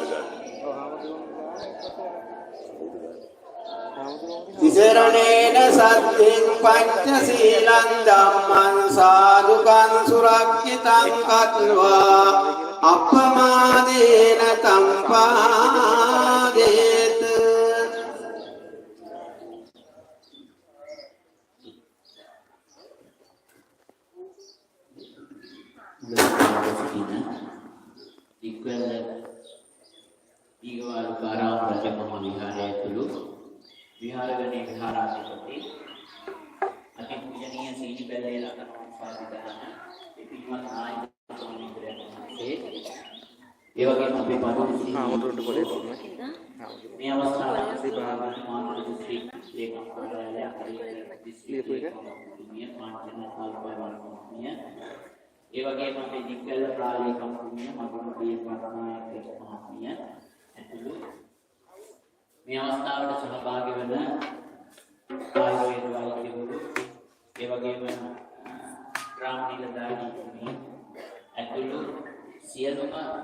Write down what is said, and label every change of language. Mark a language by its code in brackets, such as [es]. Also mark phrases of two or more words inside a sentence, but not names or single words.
[pi] තිසරණේන සද්ධින් පංචශීලං ධම්මං සාදුකං සුරක්ෂිතං කତ୍වා අප්පමාදේන තම්පාදේත [si] ඉක්වල දීඝවාලකාරාම රජමහා විහාරය ඇතුළු විහාරගණයේ විහාරාධිපති අතිපූජනීය සීනිපැල්ලේ රතනවංශාධිපති පින්වත් නායක ස්වාමීන් වහන්සේ ඒ වගේම අපේ පදවි මේ අවස්ථාවේ මානව දිස්ත්‍රික් ලේකම් කාර්යාලය දිස්ත්‍රික් ලේකම්තුමිය පාංචන කාල්පවන්තුමිය ඒ වගේම අපේ දිග්ගල ප්‍රාලේකම්තුමිය මගුණ පියවත්නායක මහත්මිය ඇතුළු මේ අවස්ථාවට සහභාගී වන ආයුර්වේද වෛද්‍යවරු ඒ වගේම ග්‍රාම නිලධාරීතුමිය ඇතුළු සියලුම